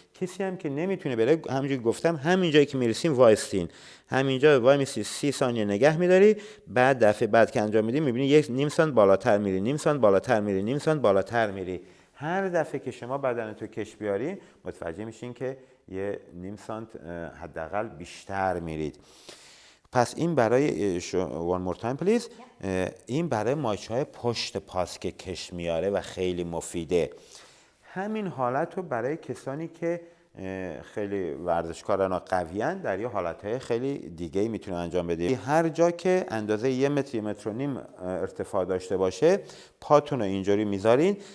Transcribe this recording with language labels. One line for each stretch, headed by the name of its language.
Persian: کسی هم که نمیتونه بره، همونجوری گفتم همینجایی که میرسین وایستین، همینجا وای میسی 30 ثانیه نگه میداری. بعد دفعه بعد که انجام میدی میبینی یک نیم سانت بالاتر میری، نیم سانت بالاتر میری، نیم سانت بالاتر میری. هر دفعه که شما بدنتو کش بیاری متوجه میشین که یه نیم سانت حداقل بیشتر میرید. پس این برای
English: one more time please.
Persian: این برای مایچه‌های پشت پاست که کش میاره و خیلی مفیده. همین حالت رو برای کسانی که خیلی ورزشکاران و قویان در یه حالتهای خیلی دیگه میتونن انجام بده. هر جا که اندازه 1 متر 1.5 متر ارتفاع داشته باشه، پاتون رو اینجوری میذارین.